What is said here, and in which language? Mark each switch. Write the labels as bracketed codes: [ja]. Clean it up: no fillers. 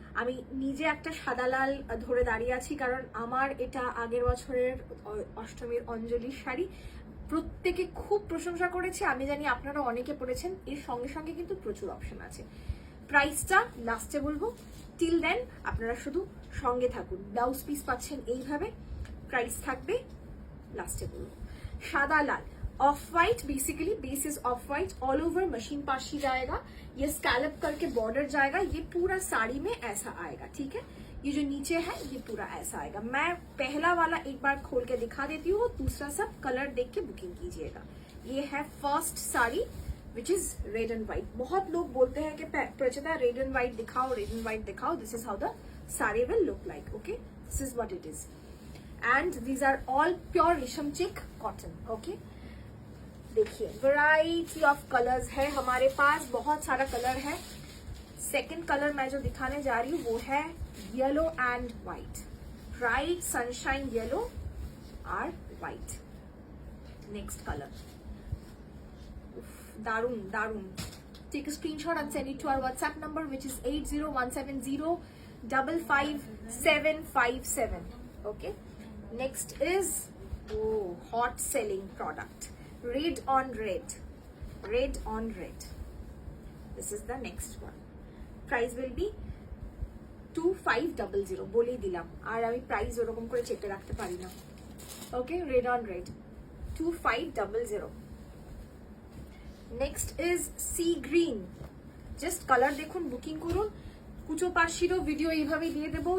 [bn] আমি নিজে একটা সাদা লাল ধরে দাঁড়িয়ে আছি কারণ আমার এটা আগের বছরের অষ্টমীর অঞ্জলির শাড়ি, প্রত্যেকে খুব প্রশংসা করেছে। আমি জানি আপনারা অনেকে পড়েছেন। এর সঙ্গে সঙ্গে কিন্তু প্রচুর অপশন আছে। প্রাইসটা লাস্টে বলবো, টিল দেন আপনারা শুধু সঙ্গে থাকুন। ব্লাউজ পিস পাচ্ছেন এইভাবে, প্রাইস থাকবে [hi] लास्ट बोलो। सादा लाल of white, basically base is of white, all over machine पाशी जाएगा, ये स्कैलप करके बॉर्डर जाएगा, ये पूरा साड़ी में ऐसा आएगा। ठीक है, ये जो नीचे है ये पूरा ऐसा आएगा। मैं पहला वाला एक बार खोल के दिखा देती हूँ, दूसरा सब कलर देख के बुकिंग कीजिएगा। [en] ये है first sari which is red and white. [hi] बहुत लोग बोलते हैं कि प्रचिता रेड एंड व्हाइट दिखाओ, रेड एंड व्हाइट दिखाओ। [en] This is how the sari will look like. Okay, this is what it is. And these are all pure resham chick cotton. [hi] ओके, देखिए वैरायटी ऑफ कलर्स है हमारे पास, बहुत सारा कलर है। सेकंड कलर मैं जो दिखाने जा रही हूँ वो है yellow and white, bright sunshine yellow और white. Next colour दारुन दारुन। [en] Take a screenshot and send it to our WhatsApp number which is 8017055757. Okay, next is hot selling product, red on red, red on red. This is the next one. Price will be 2500 [bn] বলেই দিলাম, আর আমি price ওরকম করে চেপে রাখতে পারি না। ওকে, red on red 2500। [en] Next is sea green. [bn] Just colour দেখুন, বুকিং করুন। কুচো পার্সিরও ভিডিও এইভাবেই দিয়ে দেবো।